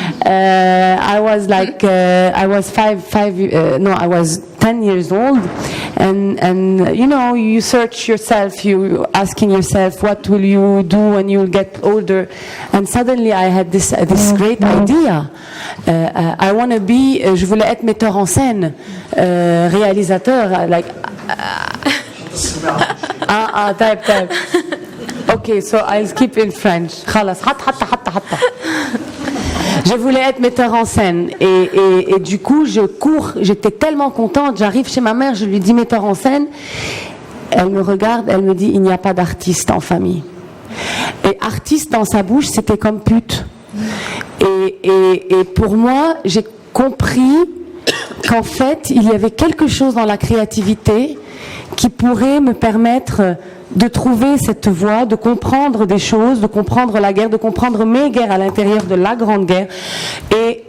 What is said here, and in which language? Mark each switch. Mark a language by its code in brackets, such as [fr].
[en] I was like I was 10 years old, and you know, you search yourself, you asking yourself what will you do when you will get older, and suddenly I had this great idea. I want to be, [fr] je voulais être metteur en scène, réalisateur, [en] like type. Okay, so I'll skip in French. [ar] خلاص حتى. [fr] Je voulais être metteur en scène et du coup je cours, j'étais tellement contente, j'arrive chez ma mère, je lui dis metteur en scène, elle me regarde, elle me dit il n'y a pas d'artiste en famille. Et artiste dans sa bouche c'était comme pute. Et pour moi j'ai compris qu'en fait il y avait quelque chose dans la créativité qui pourrait me permettre de trouver cette voie, de comprendre des choses, de comprendre la guerre, de comprendre mes guerres à l'intérieur de la Grande Guerre. Et